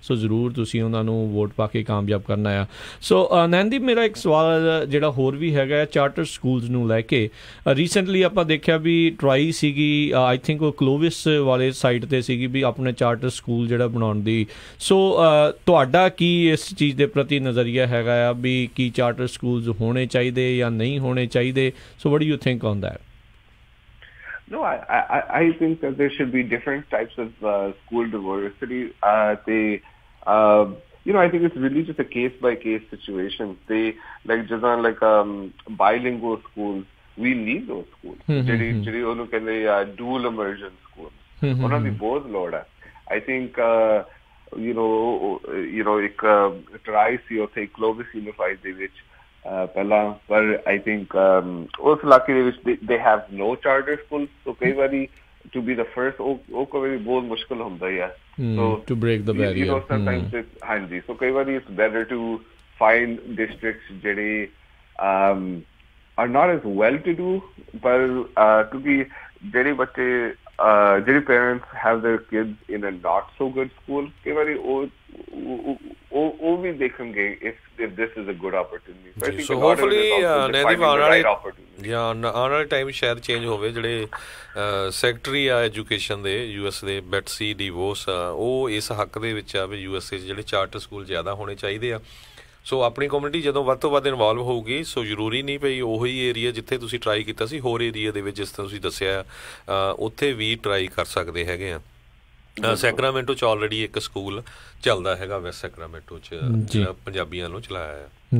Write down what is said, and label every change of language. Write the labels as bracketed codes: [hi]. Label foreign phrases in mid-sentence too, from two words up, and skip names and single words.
[pa] ਸੋ ਜ਼ਰੂਰ ਤੁਸੀਂ ਉਹਨਾਂ ਨੂੰ ਵੋਟ ਪਾ ਕੇ ਕਾਮਯਾਬ ਕਰਨਾ ਆ। ਸੋ ਨੈਨਦੀਪ, ਮੇਰਾ ਇੱਕ ਸਵਾਲ ਜਿਹੜਾ ਹੋਰ ਵੀ ਹੈਗਾ [en] charter schools [pa] ਨੂੰ ਲੈ ਕੇ। ਰੀਸੈਂਟਲੀ ਆਪਾਂ ਦੇਖਿਆ ਵੀ ਟਰਾਈ ਸੀਗੀ, [en] I think [pa] ਉਹ ਕਲੋਵਿਸ ਵਾਲੇ ਸਾਈਡ 'ਤੇ ਸੀਗੀ ਵੀ ਆਪਣੇ [en] charter school [pa] ਜਿਹੜਾ ਬਣਾਉਣ ਦੀ। ਸੋ ਤੁਹਾਡਾ ਕੀ ਇਸ ਚੀਜ਼ ਦੇ ਪ੍ਰਤੀ ਨਜ਼ਰੀਆ ਹੈਗਾ ਆ ਵੀ ਕੀ [en] charter schools [pa] ਹੋਣੇ ਚਾਹੀਦੇ ਜਾਂ ਨਹੀਂ ਹੋਣੇ ਚਾਹੀਦੇ? [en] ਸੋ what do you think on that? No, I think that there should be different types of school diversity. You know, I think it's really just a case-by-case situation. They like bilingual schools. We need those schools. [pa] ਜਿਹੜੀ ਉਹਨੂੰ ਕਹਿੰਦੇ [en] dual immersion schools. [pa] ਉਹਨਾਂ ਦੀ ਬਹੁਤ ਲੋੜ ਹੈ। [en] I think you know [pa] ਇੱਕ ਟਰਾਈ ਸੀ ਉੱਥੇ ਕਲੋਵਿਸ ਯੂਨੀਫਾਈਡ ਦੇ ਵਿੱਚ ਪਹਿਲਾਂ, ਪਰ [en] I think [pa] ਉਸ ਇਲਾਕੇ ਦੇ ਵਿੱਚ [en] they have no charter schools, so [pa] ਕਈ ਵਾਰੀ [en] to be the first [pa] ਉਹ ਕੋਈ ਬਹੁਤ ਮੁਸ਼ਕਿਲ ਹੁੰਦਾ ਹੀ ਆ [en] to break the barrier you know sometimes it's ਹਾਂਜੀ so [pa] ਕਈ ਵਾਰੀ [en] it's better to find districts ਜਿਹੜੇ are not as well to do [pa] ਪਰ ਕਿਉਂਕਿ ਜਿਹੜੇ ਬੱਚੇ ਜਿਹੜੇ [en] parents have their kids in a not so good school [pa] ਕਈ ਵਾਰੀ ਉਹ ਵੀ ਦੇਖਣਗੇ [en] if this is a good opportunity so I think so hopefully [pa] ਆਉਣ ਵਾਲੇ ਟਾਈਮ ਸ਼ਾਇਦ ਚੇਂਜ ਹੋਵੇ ਜਿਹੜੇ ਸੈਕਟਰੀ ਆ ਐਜੂਕੇਸ਼ਨ ਦੇ US ਦੇ ਬੈਟਸੀ ਡੀਵੋਸ ਉਹ ਇਸ ਹੱਕ ਦੇ ਵਿੱਚ ਆ ਵੀ USA 'ਚ ਜਿਹੜੇ [en] charter school [pa] ਜ਼ਿਆਦਾ ਹੋਣੇ ਚਾਹੀਦੇ ਆ ਸੋ ਆਪਣੀ ਕਮਿਊਨਿਟੀ ਜਦੋਂ ਵੱਧ ਤੋਂ ਵੱਧ ਇਨਵੋਲਵ ਹੋਊਗੀ ਸੋ ਜ਼ਰੂਰੀ ਨਹੀਂ ਪਈ ਉਹੀ ਏਰੀਆ ਜਿੱਥੇ ਤੁਸੀਂ ਟਰਾਈ ਕੀਤਾ ਸੀ ਹੋਰ ਏਰੀਆ ਦੇ ਵਿੱਚ ਜਿਸ ਤਰ੍ਹਾਂ ਤੁਸੀਂ ਦੱਸਿਆ ਉੱਥੇ ਵੀ ਟਰਾਈ ਕਰ ਸਕਦੇ ਹੈਗੇ ਆ ਸੈਕਰਾਮੈਂਟੋ 'ਚ ਆਲਰੇਡੀ ਇੱਕ ਸਕੂਲ ਚੱਲਦਾ ਹੈਗਾ ਵੈਸਟ ਸੈਕਰਾਮੈਂਟੋ 'ਚ ਪੰਜਾਬੀਆਂ ਨੂੰ ਚਲਾਇਆ ਆ